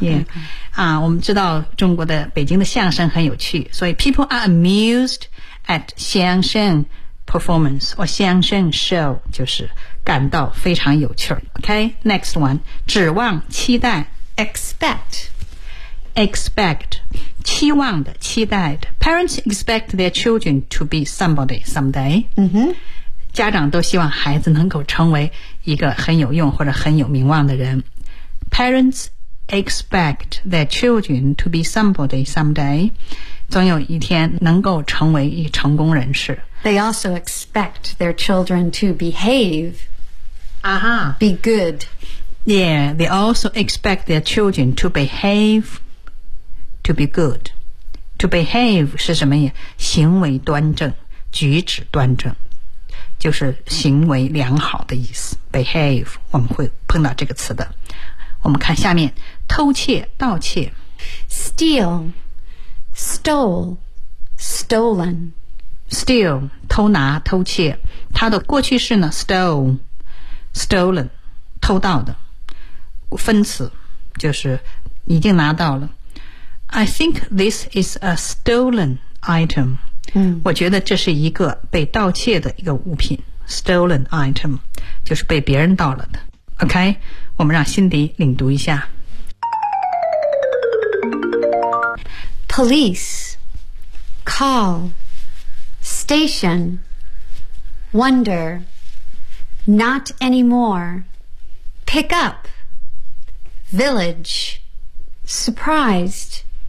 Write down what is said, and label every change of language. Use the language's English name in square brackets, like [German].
[Chinese] Yeah. 我们知道中国的北京的相声很有趣，所以 [English] people are amused at [Chinese] 相声 performance or 相声 show 就是感到非常有趣。 [English] Okay, next one. [Chinese] 指望期待 [English] Expect. Expect. [Chinese] 期望的期待的 [English] Parents expect their children to be somebody someday、 mm-hmm. [Chinese] 家长都希望孩子能够成为一个很有用或者很有名望的人。 [English] Parents expect their children to be somebody someday， [Chinese] 总有一天能够成为一成功人士。 [English] They also expect their children to behave、 uh-huh. be good. Yeah, they also expect their children to behaveTo be good. To behave [Chinese] 是什么呀？行为端正，举止端正，就是行为良好的意思。 Behave, 我们会碰到这个词的。我们看下面，偷窃，盗窃。 [English] Steal, stole, stolen. [Chinese] Steal, 偷拿，偷窃。它的过去式呢 ,stole, stolen, 偷盗的。分词就是已经拿到了。 [English] I think this is a stolen item.、嗯、 [Chinese] 我觉得这是一个被盗窃的一个物品。 Stolen item 就是被别人盗了的。 OK, 我们让辛迪领读一下。 [English] Police call station wonder not anymore pick up village surprised.